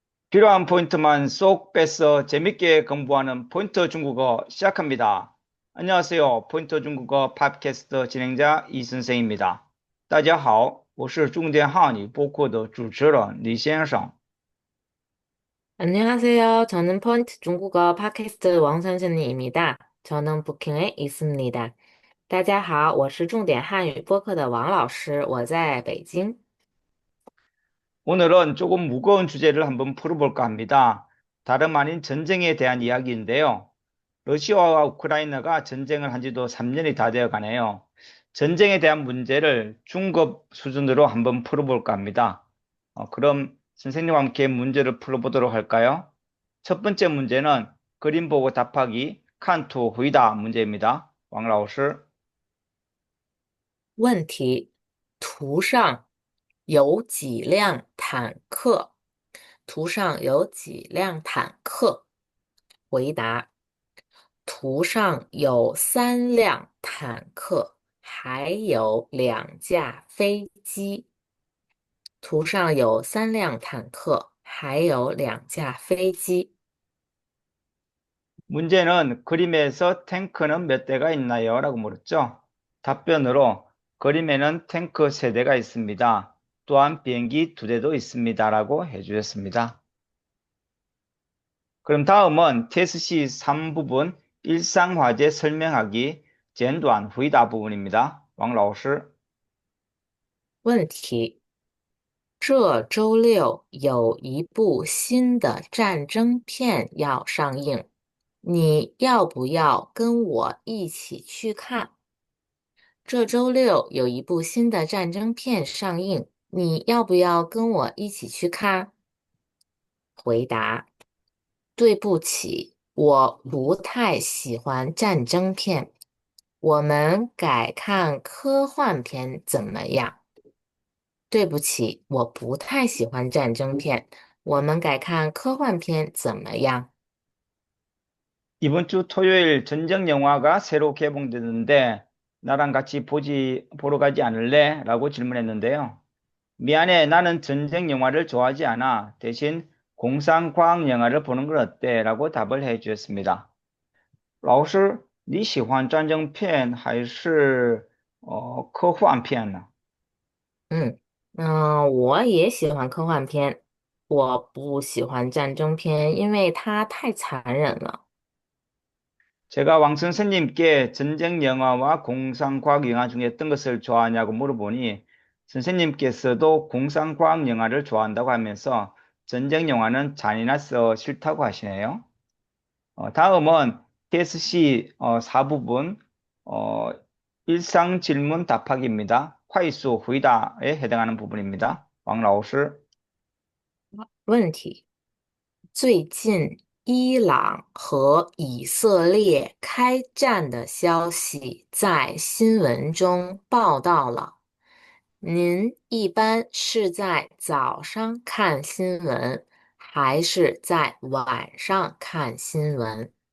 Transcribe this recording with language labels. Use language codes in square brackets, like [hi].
[ko] 필요한 포인트만 쏙 빼서 재밌게 공부하는 포인터 중국어 시작합니다. 안녕하세요. 포인터 중국어 팟캐스트 진행자 이선생입니다. [zh] 大家好，我是重点汉语播客的主持人李先生。 [ko] 안녕하세요. 저는 펀트 중국어 팟캐스트 왕 선생님입니다. 저는 부킹에 있습니다. [zh] 大家好，我是重点汉语播客的王老师，我在北京。 [ko] 오늘은 조금 무거운 주제를 한번 풀어볼까 합니다. 다름 아닌 전쟁에 대한 이야기인데요. 러시아와 우크라이나가 전쟁을 한 지도 3년이 다 되어 가네요. 전쟁에 대한 문제를 중급 수준으로 한번 풀어볼까 합니다. 그럼 선생님과 함께 문제를 풀어보도록 할까요? 첫 번째 문제는 그림 보고 답하기 칸투回答 문제입니다. [zh] 왕老师。问题：图上有几辆坦克？图上有几辆坦克？回答：图上有3辆坦克，还有2架飞机。图上有3辆坦克，还有2架飞机。 [ko] 문제는 그림에서 탱크는 몇 대가 있나요? 라고 물었죠. 답변으로 그림에는 탱크 3대가 있습니다. 또한 비행기 2대도 있습니다. 라고 해주셨습니다. 그럼 다음은 TSC 3부분 일상화재 설명하기 简短回答 부분입니다. [zh] 왕老师。问题：这周六有一部新的战争片要上映，你要不要跟我一起去看？这周六有一部新的战争片上映，你要不要跟我一起去看？回答：对不起，我不太喜欢战争片，我们改看科幻片怎么样？对不起，我不太喜欢战争片，我们改看科幻片怎么样？ [ko] 이번 주 토요일 전쟁 영화가 새로 개봉되는데 나랑 같이 보러 가지 않을래? 라고 질문했는데요. 미안해, 나는 전쟁 영화를 좋아하지 않아. 대신 공상과학 영화를 보는 건 어때? 라고 답을 해 주셨습니다. [zh] 老师，你喜欢战争片还是科幻片呢？我也喜欢科幻片，我不喜欢战争片，因为它太残忍了。 [ko] 제가 왕 선생님께 전쟁 영화와 공상과학 영화 중에 어떤 것을 좋아하냐고 물어보니 선생님께서도 공상과학 영화를 좋아한다고 하면서 전쟁 영화는 잔인해서 싫다고 하시네요. 다음은 TSC 4부분 일상 질문 답하기입니다. 快速回答에 해당하는 부분입니다. [zh] 왕老师。问题：最近伊朗和以色列开战的消息在新闻中报道了。您一般是在早上看新闻，还是在晚上看新闻？